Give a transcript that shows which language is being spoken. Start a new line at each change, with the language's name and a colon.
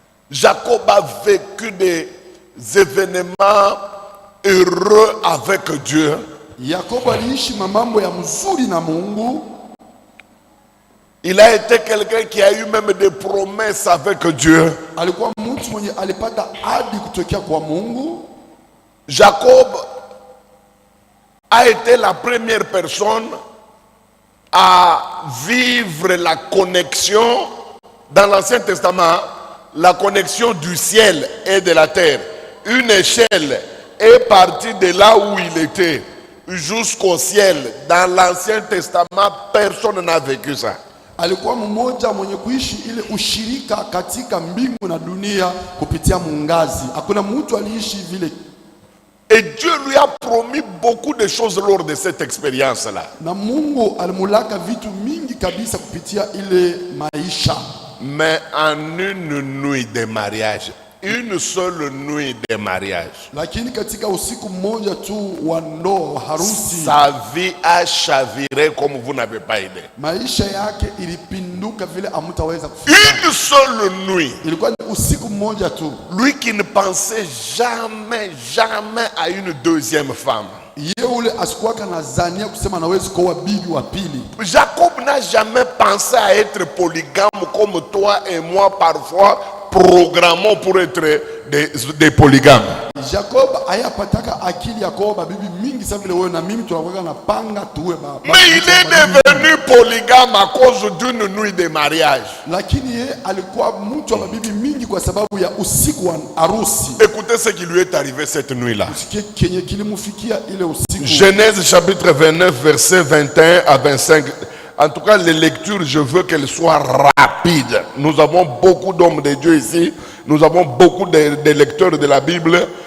French: Jacob a vécu des événements heureux avec Dieu.
Swahili: Yakobo aliishi mambo ya mzuri na Mungu.
French: Il a été quelqu'un qui a eu même des promesses avec Dieu.
Swahili: Alikuwa mtu mwenye alipata ahadi kutokea kwa Mungu.
French: Jacob a été la première personne à vivre la connexion dans l'Ancien Testament, la connexion du ciel et de la terre. Une échelle est partie de là où il était jusqu'au ciel. Dans l'Ancien Testament, personne n'a vécu ça.
Swahili: Alikuwa mmoja mwenye kuishi ile ushirika katika mbingu na dunia kupitia mungazi. Hakuna mtu aliishi vile.
French: Et Dieu lui a promis beaucoup de choses lors de cette expérience-là.
Swahili: Na Mungu alimulaka vitu mingi kabisa kupitia ile maisha.
French: Mais en une nuit de mariage, une seule nuit de mariage,
Swahili: lakini katika usiku mmoja tu wa ndoa, harusi,
French: sa vie a chaviré comme vous n'avez pas idée.
Swahili: maisha yake ilipinduka vile amutaweza kufikiria.
French: Une seule nuit.
Swahili: Ilikuwa ni usiku mmoja tu.
French: Lui qui ne pensait jamais à une deuxième femme.
Swahili: Yeye ule asikuwaka na zania kusema naweza kuwa bibi wa pili.
French: Jacob n'a jamais pensé à être polygame comme toi et moi parfois programmons pour être des polygames.
Swahili: Jacob ayapataka akili ya kuoa bibi mingi sana vile wewe na mimi tunakuwa na panga tuwe baba.
French: Mais il est devenu polygame à cause d'une nuit de mariage.
Swahili: Lakini yeye alikuwa mtu wa bibi mingi kwa sababu ya usiku wa harusi.
French: Écoutez ce qui lui est arrivé cette nuit-là.
Swahili: Kenye kilimufikia ile usiku.
French: Genèse chapitre 29 verset 21 à 25. En tout cas, les lectures, je veux qu'elles soient rapides. Nous avons beaucoup d'hommes de Dieu ici. Nous avons beaucoup de lecteurs de la Bible.